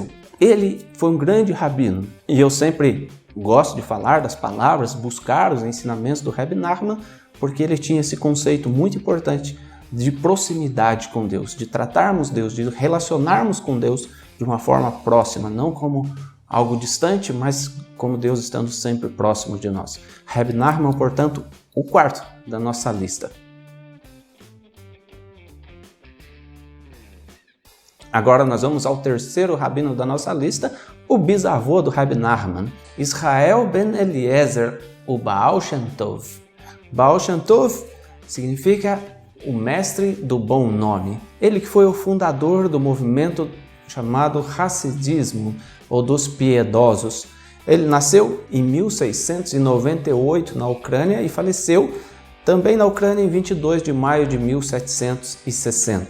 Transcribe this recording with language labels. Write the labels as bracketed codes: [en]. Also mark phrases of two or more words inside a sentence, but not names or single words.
[pt] Ele foi um grande rabino e eu sempre gosto de falar das palavras, buscar os ensinamentos do Rebbe Nachman, porque ele tinha esse conceito muito importante de proximidade com Deus, de tratarmos Deus, de relacionarmos com Deus de uma forma próxima, não como algo distante, mas como Deus estando sempre próximo de nós. Rebbe Nachman, portanto, o quarto da nossa lista. Agora nós vamos ao terceiro rabino da nossa lista, o bisavô do Rebbe Nachman, Israel ben Eliezer, o Baal Shem Tov. Baal Shem Tov significa o mestre do bom nome. Ele que foi o fundador do movimento chamado Hassidismo, ou dos piedosos. Ele nasceu em 1698 na Ucrânia e faleceu também na Ucrânia em 22 de maio de 1760.